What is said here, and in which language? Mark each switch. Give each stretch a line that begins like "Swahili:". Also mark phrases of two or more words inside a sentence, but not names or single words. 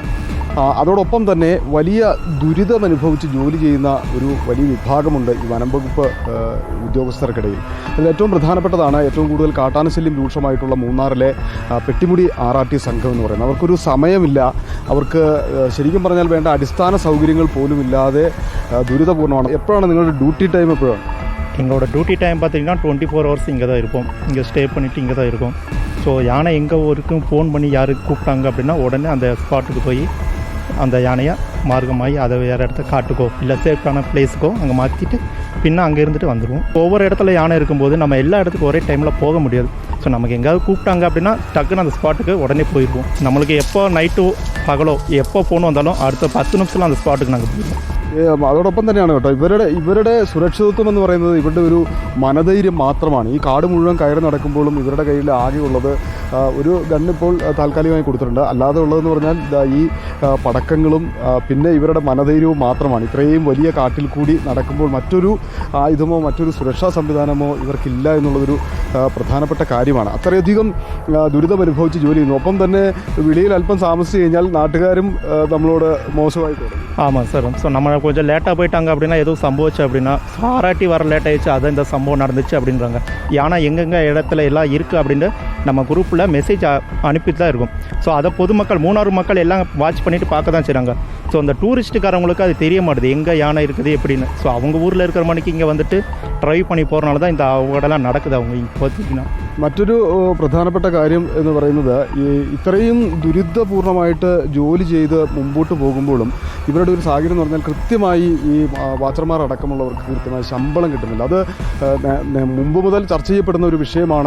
Malayalam: അതോടൊപ്പം തന്നെ വലിയ ദുരിതമനുഭവിച്ച് ജോലി ചെയ്യുന്ന ഒരു വലിയ വിഭാഗമുണ്ട് ഈ വനം വകുപ്പ് ഉദ്യോഗസ്ഥർക്കിടയിൽ. അതിൽ ഏറ്റവും പ്രധാനപ്പെട്ടതാണ് ഏറ്റവും കൂടുതൽ കാട്ടാനശല്യം രൂക്ഷമായിട്ടുള്ള മൂന്നാറിലെ പെട്ടിമുടി RRT സംഘം എന്ന് പറയുന്നത്. അവർക്കൊരു സമയമില്ല. അവർക്ക് ശരിക്കും പറഞ്ഞാൽ വേണ്ട അടിസ്ഥാന സൗകര്യങ്ങൾ പോലും ഇല്ലാതെ ദുരിതപൂർണ്ണമാണ്. എപ്പോഴാണ് നിങ്ങളുടെ
English: duty time?
Malayalam: എപ്പോഴാണ്?
Tamil: எங்களோட
English: duty time
Tamil: பார்த்தீங்கன்னா 24 hours இங்கே தான் இருப்போம். இங்கே ஸ்டே பண்ணிவிட்டு இங்கே தான் இருக்கும். ஸோ யானை எங்கே வரைக்கும் ஃபோன் பண்ணி யாருக்கு கூப்பிட்டாங்க அப்படின்னா உடனே அந்த ஸ்பாட்டுக்கு போய் அந்த யானையை மார்க்கமாகி அதை வேறு இடத்த காட்டுக்கோ இல்லை சேஃப்டான பிளேஸுக்கோ அங்கே மாற்றிட்டு பின்ன அங்கே இருந்துட்டு வந்துடுவோம். ஒவ்வொரு இடத்துல யானை இருக்கும்போது நம்ம எல்லா இடத்துக்கும் ஒரே டைமில் போக முடியாது. ஸோ நமக்கு எங்கேயாவது கூப்பிட்டாங்க அப்படின்னா டக்குன்னு அந்த ஸ்பாட்டுக்கு உடனே போயிடுவோம். நம்மளுக்கு எப்போ நைட்டோ பகலோ எப்போ போகணும் வந்தாலும் அடுத்த 10 நிமிஷத்தில் அந்த ஸ்பாட்டுக்கு நாங்கள் போயிடுவோம்.
Malayalam: അതോടൊപ്പം തന്നെയാണ് കേട്ടോ ഇവരുടെ സുരക്ഷിതത്വം എന്ന് പറയുന്നത് ഇവരുടെ ഒരു മനധൈര്യം മാത്രമാണ്. ഈ കാട് മുഴുവൻ കയറി നടക്കുമ്പോഴും ഇവരുടെ കയ്യിൽ ആകെയുള്ളത് ഒരു ഗണ്ണിപ്പോൾ താൽക്കാലികമായി കൊടുത്തിട്ടുണ്ട്. അല്ലാതെ ഉള്ളതെന്ന് പറഞ്ഞാൽ ഈ പടക്കങ്ങളും പിന്നെ ഇവരുടെ മനധൈര്യവും മാത്രമാണ്. ഇത്രയും വലിയ കാട്ടിൽ കൂടി നടക്കുമ്പോൾ മറ്റൊരു ആയുധമോ മറ്റൊരു സുരക്ഷാ സംവിധാനമോ ഇവർക്കില്ല എന്നുള്ളതൊരു പ്രധാനപ്പെട്ട കാര്യമാണ്. അത്രയധികം ദുരിതമനുഭവിച്ച് ജോലി ചെയ്യുന്നു. ഒപ്പം തന്നെ വിളിയിൽ അല്പം താമസിച്ച് കഴിഞ്ഞാൽ നാട്ടുകാരും നമ്മളോട് മോശമായി തുടങ്ങി.
Tamil: ஆமாம் சார். ஸோ நம்ம கொஞ்சம் லேட்டாக போயிட்டாங்க அப்படின்னா எதுவும் சம்பவிச்சு அப்படின்னா RRT வர லேட் ஆகிடுச்சு, அது இந்த சம்பவம் நடந்துச்சு அப்படின்றாங்க. ஏன்னா எங்கெங்கே இடத்துல எல்லாம் இருக்குது அப்படின்னு நம்ம குரூப்பில் மெசேஜ் அனுப்பிட்டு தான் இருக்கும். ஸோ அதை பொதுமக்கள் மூணாறு மக்கள் எல்லாம் வாட்ச் பண்ணிவிட்டு பார்க்க தான் செய்கிறாங்க. ஸோ அந்த டூரிஸ்ட்டுக்காரவங்களுக்கு அது தெரிய மாட்டுது எங்கே யானை இருக்குது எப்படின்னு. ஸோ அவங்க ஊரில் இருக்கிற மணிக்கு இங்கே வந்துட்டு ட்ரைவ் பண்ணி போகிறனால தான் இந்த அவங்கடெல்லாம் நடக்குது. அவங்க இப்போதைக்குன்னா
Malayalam: മറ്റൊരു പ്രധാനപ്പെട്ട കാര്യം എന്ന് പറയുന്നത് ഇത്രയും ദുരിതപൂർണമായിട്ട് ജോലി ചെയ്ത് മുമ്പോട്ട് പോകുമ്പോഴും ഇവരുടെ ഒരു സാഹചര്യം എന്ന് പറഞ്ഞാൽ കൃത്യമായി ഈ വാച്ചർമാർ അടക്കമുള്ളവർക്ക് കൃത്യമായി ശമ്പളം കിട്ടുന്നില്ല. അത് മുമ്പ് മുതൽ ചർച്ച ചെയ്യപ്പെടുന്ന ഒരു വിഷയമാണ്.